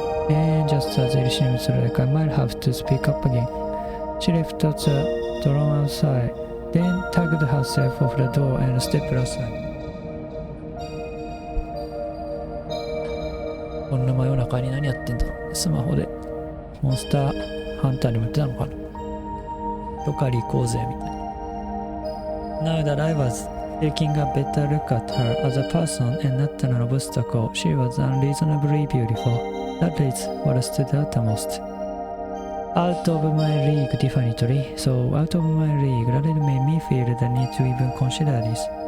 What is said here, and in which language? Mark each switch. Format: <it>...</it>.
<en>And just as it seemed like I might have to speak up again, she left the drone outside.Then tugged herself off the door and stepped outside.</en> <ja>こんな真夜中に何やってんだろう。スマホでモンスターハンターにもやってたのかな。どっか行こうぜみたいな。</ja> <en>Now that I was taking a better look at her as a person and not an obstacle, she was unreasonably beautiful. That is what stood out the most. Out of my league, definitely. So out of my league, that it made me feel the need to even consider this.</en>